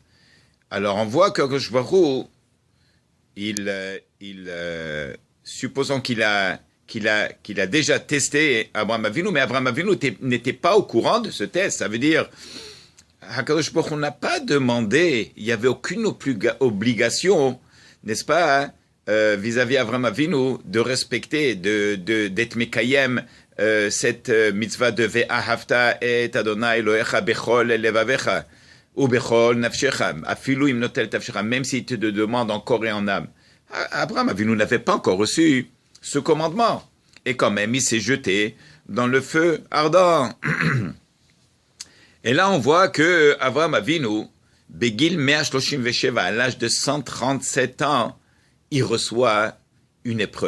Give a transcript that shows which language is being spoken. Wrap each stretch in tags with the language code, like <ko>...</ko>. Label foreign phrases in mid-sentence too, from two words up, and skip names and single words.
<fr>Alors on voit que</fr> <he>הקדוש ברוך הוא,</he> <fr>supposons qu'il a déjà testé Abraham Avinu, mais Abraham Avinu n'était pas au courant de ce test. Ça veut dire,</fr> <he>הקדוש ברוך הוא</he> <fr>n'a pas demandé, il n'y avait aucune obligation, n'est-ce pas, vis-à-vis d'Abraham Avinu, de respecter, d'être Mekayem, cette mitzvah de</fr> <he>ואהבת את אדוני אלוהיך בכל לבבך ובכל נפשך אפילו אם נוטל נפשך,</he> <fr>même s'il te demande en corps et en âme. Abraham Avinu n'avait pas encore reçu ce commandement. Et quand même, il s'est jeté dans le feu ardent. Et là, on voit que Abraham Avinu,</fr> <he>בגיל 137,</he> <fr>à l'âge de 137 ans, il reçoit une épreuve.</fr>